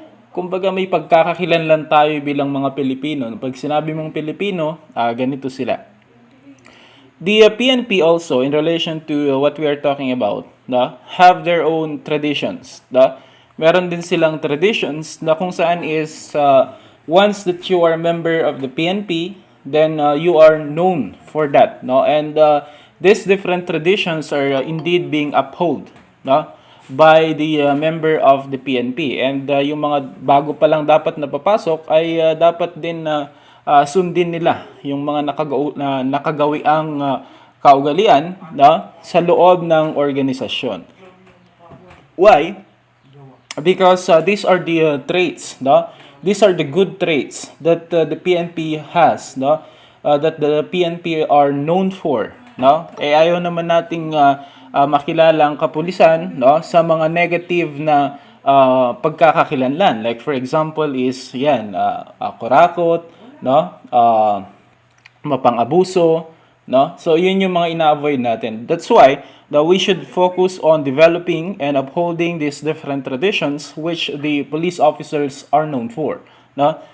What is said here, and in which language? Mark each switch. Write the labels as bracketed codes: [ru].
[tl] Kumbaga may pagkakakilanlan tayo bilang mga Pilipino. Pag sinabi mong Pilipino, ganito sila. [en] The PNP also, in relation to what we are talking about, no, have their own traditions, no? [tl] Meron din silang [en] traditions [tl] na kung saan [en] is once that you are a member of the PNP, then you are known for that, no? And these different traditions are indeed being upheld, no, by the member of the PNP. [tl] And yung mga bago pa lang dapat napapasok ay dapat din sundin nila yung mga nakagawiang kaugalian, no, sa loob ng organisasyon. [en] Why? Because these are the traits, no? These are the good traits that the PNP has, no? That the PNP are known for, no? [tl] Ayaw naman nating makilala ang kapulisan, no, sa mga negative na pagkakakilanlan. [en] Like for example is [tl] yan, kurakot, [en] no? [tl] Mapang-abuso, no? So yun yung mga ina-avoid natin. [en] That's why we should focus on developing and upholding these different traditions which the police officers are known for, no?